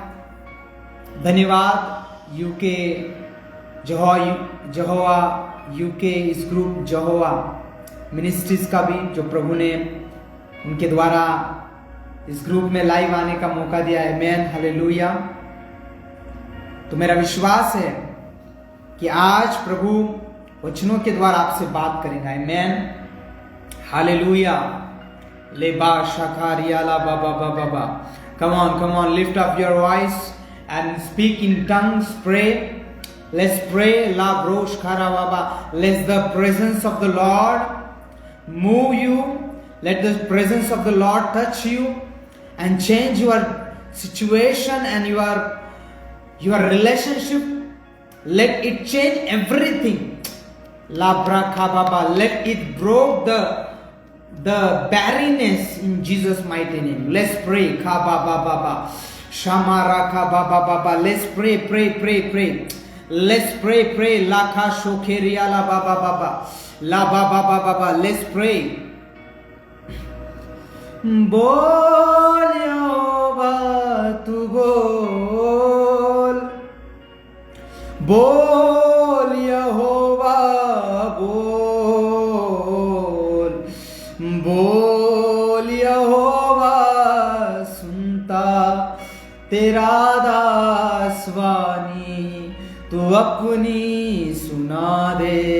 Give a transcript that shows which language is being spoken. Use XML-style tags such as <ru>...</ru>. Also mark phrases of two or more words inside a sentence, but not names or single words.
<hi>धन्यवाद यूके जहोवा यूके इस ग्रुप जहोवा मिनिस्ट्रीज का भी, जो प्रभु ने उनके द्वारा इस ग्रुप में लाइव आने का मौका दिया है। आमेन। हालेलुया। तो मेरा विश्वास है कि आज प्रभु वचनों के द्वारा आपसे बात करेंगे। आमेन। हालेलुया। लेबा शकारिया ला बाबा बाबा बा।</hi> <en>Come on, lift up your voice and speak in tongues. Pray. Let's pray. La brosh karavaba. Let the presence of the Lord move you. Let the presence of the Lord touch you and change your situation and your relationship. Let it change everything. La brakababa. Let it break the barrenness in Jesus' mighty name. Let's pray. Kababa. Shamara kababa baba. Let's pray. Let's pray. La ka shokeria la baba baba. La baba baba. Let's pray.</en> <hi>बोल यहोवा तू बोल यहोवा बोल यहोवा सुनता तेरा दास वाणी तू अपनी सुना दे।</hi>